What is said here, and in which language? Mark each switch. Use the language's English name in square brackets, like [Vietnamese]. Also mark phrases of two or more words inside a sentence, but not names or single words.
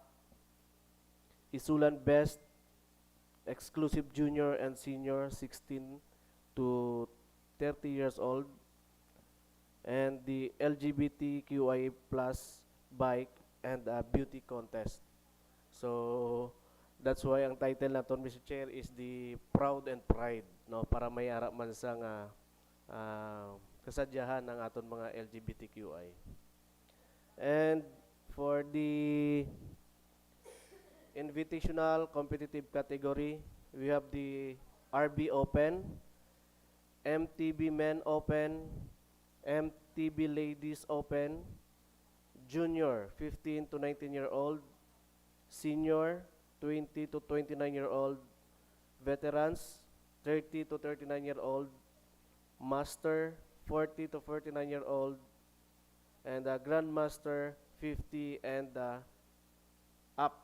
[English] Isulan Best, exclusive junior and senior, 16 to 30 years old. And the LGBTQIA plus bike and beauty contest. So that's why [Hiligaynon] ang title naton, [English] Mr. Chair, is the Proud and Pride, [Hiligaynon] no, para may ara man sa nga kasadyahan ng aton mga LGBTQI. [English] And for the invitational competitive category, we have the RB Open, MTB Men Open, MTB Ladies Open, Junior 15 to 19-year-old, Senior 20 to 29-year-old, Veterans 30 to 39-year-old, Master 40 to 49-year-old, and Grandmaster 50 and up.